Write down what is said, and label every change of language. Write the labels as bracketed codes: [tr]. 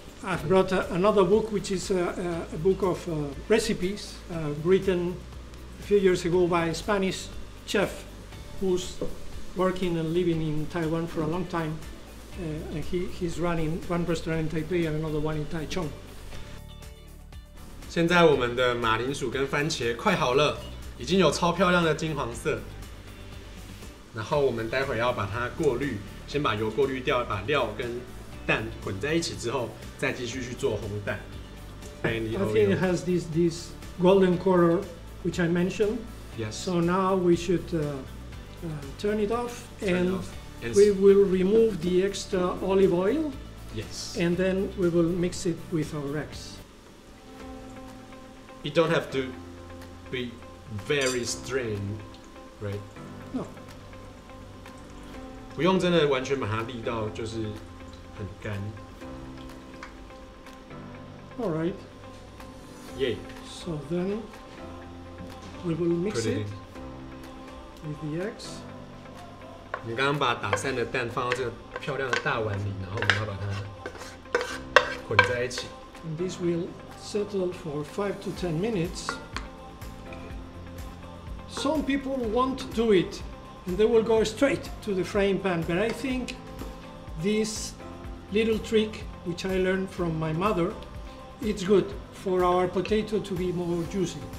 [en] I've brought another book, which is a book of recipes written a few years ago by a Spanish chef who's working and living in Taiwan for a long time. And he's running one restaurant in Taipei and another one in Taichung. [zh] 现在我们的马铃薯跟番茄快好了，已经有超漂亮的金黄色。然后我们待会要把它过滤，先把油过滤掉，把料跟蛋混在一起之后，再继续去做烘蛋。 [en] I think it has this golden color which I mentioned. Yes. So now we should turn it off and we will remove the extra olive oil. Yes. And then we will mix it with our eggs. You don't have to be very strained, right? No. [zh] 不用真的完全把它煨到就是很干。 [en] All right. Yay. So then we will mix Put it it with the eggs. [zh] 我们刚刚把打散的蛋放到这个漂亮的大碗里，然后我们要把它混在一起。 [en] And this will settle for 5 to 10 minutes. Some people won't do it and they will go straight to the frying pan, but I think this little trick, which I learned from my mother, it's good for our potato to be more juicy.